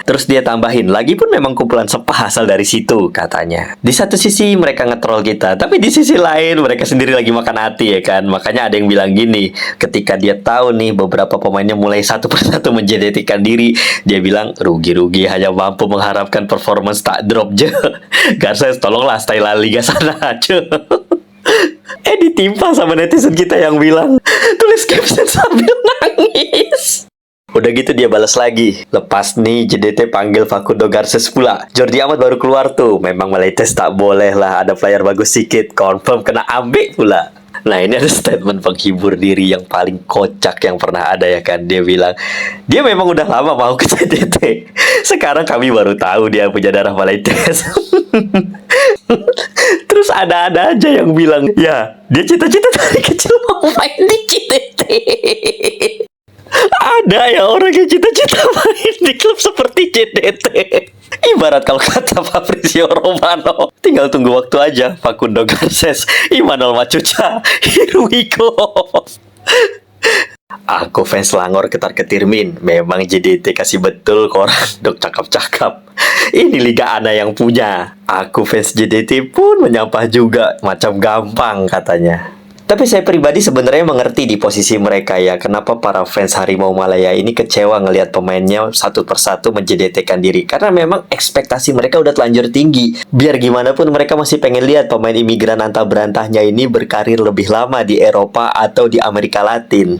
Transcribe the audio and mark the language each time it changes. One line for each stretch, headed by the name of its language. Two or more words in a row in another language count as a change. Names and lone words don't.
Indonesian: Terus dia tambahin, lagi pun memang kumpulan sepah asal dari situ katanya. Di satu sisi mereka nge-troll kita, tapi di sisi lain mereka sendiri lagi makan hati ya kan. Makanya ada yang bilang gini, ketika dia tahu nih beberapa pemainnya mulai satu persatu menjadikan diri, dia bilang
Malay: rugi-rugi hanya mampu mengharapkan performance tak drop je.
Indonesian: Garces tolonglah style La Liga sana aja. Ditimpa sama netizen kita yang bilang tulis caption sambil nangis. Udah gitu dia balas lagi.
Malay: Lepas nih JDT panggil Facundo Garces pula. Jordi Amat baru keluar tuh. Memang Maleites tak boleh lah, ada player bagus sikit. Confirm kena ambek pula.
Indonesian: Nah ini ada statement penghibur diri yang paling kocak yang pernah ada ya kan. Dia bilang, dia memang udah lama mau ke JDT.
Malay: Sekarang kami baru tahu dia punya darah Maleites.
Indonesian: Terus ada-ada aja yang bilang, ya dia cita-cita dari kecil mau main di JDT. Ada ya orang yang cita-cita main di klub seperti JDT. Ibarat kalau kata Fabrizio Romano, tinggal tunggu waktu aja. Facundo Garces, Imanol Macuca,
English: here we go.
Indonesian: Aku fans Langor ketar-ketir Min.
Malay: Memang JDT kasih betul korang. Dok cakap-cakap. Ini Liga Ana yang punya. Aku fans JDT pun menyampah juga.
Indonesian: Macam gampang katanya. Tapi saya pribadi sebenarnya mengerti di posisi mereka ya. Kenapa para fans Harimau Malaya ini kecewa ngelihat pemainnya satu persatu menjedetekan diri. Karena memang ekspektasi mereka udah telanjur tinggi. Biar gimana pun mereka masih pengen lihat pemain imigran antah berantahnya ini berkarir lebih lama di Eropa atau di Amerika Latin.